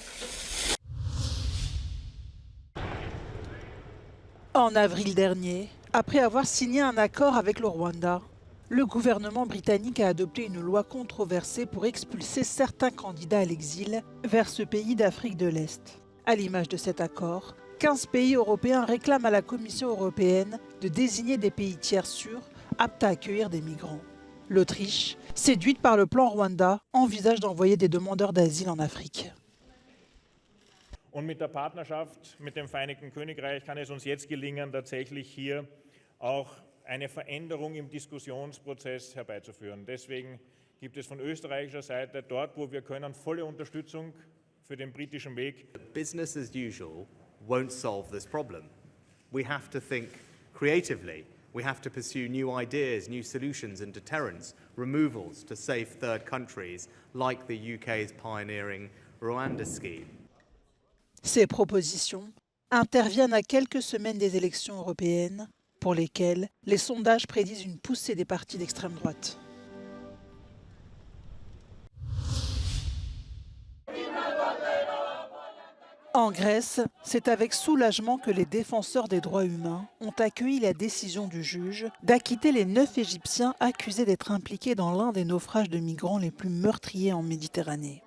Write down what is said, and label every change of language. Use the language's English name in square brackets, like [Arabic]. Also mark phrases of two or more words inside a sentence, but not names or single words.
[French] En avril dernier, après avoir signé un accord avec le Rwanda, le gouvernement britannique a adopté une loi controversée pour expulser certains candidats à l'exil vers ce pays d'Afrique de l'Est. À l'image de cet accord, 15 pays européens réclament à la Commission européenne de désigner des pays tiers sûrs aptes à accueillir des migrants. L'Autriche, séduite par le plan Rwanda, envisage d'envoyer des demandeurs d'asile en Afrique. [German] Und mit der Partnerschaft mit dem Vereinigten Königreich kann es uns jetzt gelingen, tatsächlich hier auch eine Veränderung im Diskussionsprozess herbeizuführen. Deswegen gibt es von österreichischer Seite dort, wo wir können, volle Unterstützung für den britischen Weg. [English] Business as usual won't solve this problem. We have to think creatively. We have to pursue new ideas, new solutions and deterrence, removals to safe third countries like the UK's pioneering Rwanda scheme. [French] Ces propositions interviennent à quelques semaines des élections européennes, pour lesquelles les sondages prédisent une poussée des partis d'extrême droite. En Grèce, c'est avec soulagement que les défenseurs des droits humains ont accueilli la décision du juge d'acquitter les 9 Égyptiens accusés d'être impliqués dans l'un des naufrages de migrants les plus meurtriers en Méditerranée.